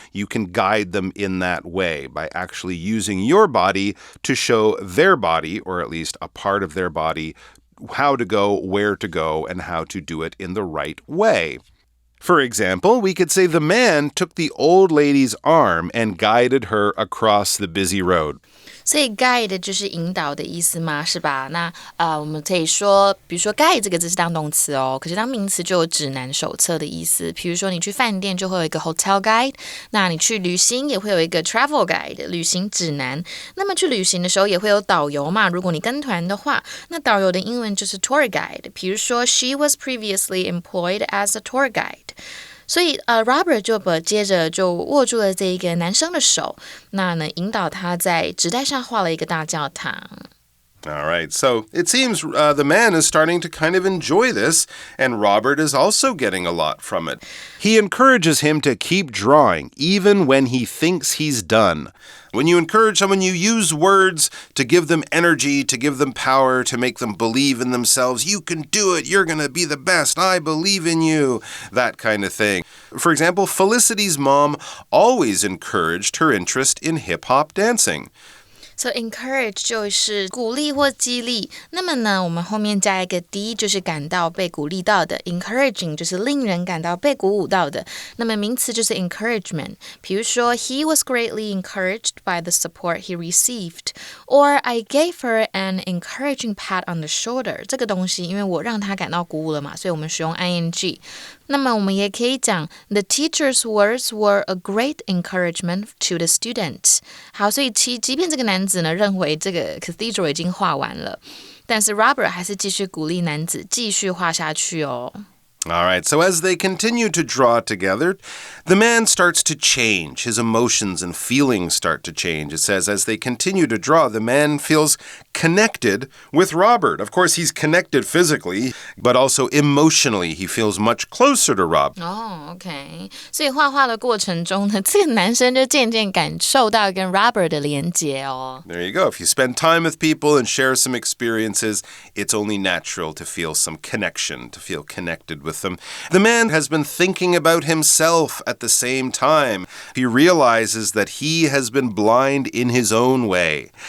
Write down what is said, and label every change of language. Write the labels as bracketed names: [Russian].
[English] You can guide them in that way by actually using your body to show their body, or at least a part of their body, how to go, where to go, and how to do it in the right way. For example, we could say the man took the old lady's arm and guided her across the busy road. [Chinese] 所以 guide 就是引导的意思嘛，是吧？那我们可以说，比如说 guide 这个字是当动词哦，可是当名词就有指南手册的意思。比如说你去饭店就会有一个 hotel guide， 那你去旅行也会有一个 travel guide 旅行指南。那么去旅行的时候也会有导游嘛，如果你跟团的话，那导游的英文就是 tour guide。比如说 [English] she was previously employed as a tour guide。 [Chinese] 所以Robert 就接着就握住了这一个男生的手，那呢引导他在纸袋上画了一个大教堂。 [English] All right, so it seems the man is starting to kind of enjoy this, and Robert is also getting a lot from it. He encourages him to keep drawing, even when he thinks he's done. When you encourage someone, you use words to give them energy, to give them power, to make them believe in themselves. You can do it. You're going to be the best. I believe in you. That kind of thing. For example, Felicity's mom always encouraged her interest in hip-hop dancing. [Chinese] So encourage 就是鼓励或激励，那么呢，我们后面加一个 d 就是感到被鼓励到的 ，encouraging 就是令人感到被鼓舞到的。那么名词就是 encouragement， 比如说 [English] He was greatly encouraged by the support he received， or I gave her an encouraging pat on the shoulder。 [Chinese] 这个东西，因为我让他感到鼓舞了嘛，所以我们使用 ing。那么我们也可以讲 [English] The teacher's words were a great encouragement to the students。 [Chinese] 好，所以即便这个男子呢认为这个 Cathedral 已经画完了，但是 Robert 还是继续鼓励男子继续画下去哦。 [English] All right, so as they continue to draw together, the man starts to change. His emotions and feelings start to change. It says as they continue to draw, the man feels connected with Robert. Of course, he's connected physically, but also emotionally. He feels much closer to Rob. OK. [Chinese] 所以画画的过程中呢，这个男生就渐渐感受到跟 Robert 的连结哦。 [English] There you go. If you spend time with people and share some experiences, it's only natural to feel some connection, to feel connected with them. The man has been thinking about himself at the same time. He realizes that he has been blind in his own way.